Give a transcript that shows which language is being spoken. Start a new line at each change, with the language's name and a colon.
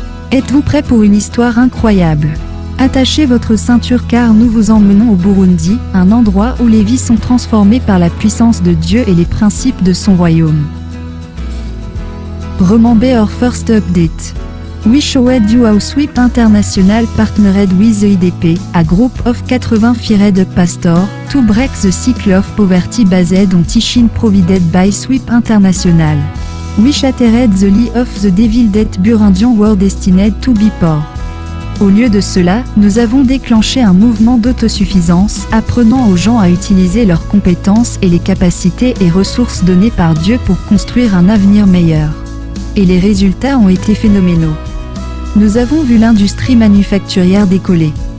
French: Êtes-vous prêt pour une histoire incroyable? Attachez votre ceinture car nous vous emmenons au Burundi, un endroit où les vies sont transformées par la puissance de Dieu et les principes de son royaume.
English: Remember our first update. We showed you how Sweep International partnered with the IDP, a group of 80 fired pastors, to break the cycle of poverty based on teaching provided by Sweep International. We shattered the lie of the devil that Burundians were destined to be poor.
French: Au lieu de cela, nous avons déclenché un mouvement d'autosuffisance, apprenant aux gens à utiliser leurs compétences et les capacités et ressources données par Dieu pour construire un avenir meilleur. Et les résultats ont été phénoménaux. Nous avons vu l'industrie manufacturière décoller.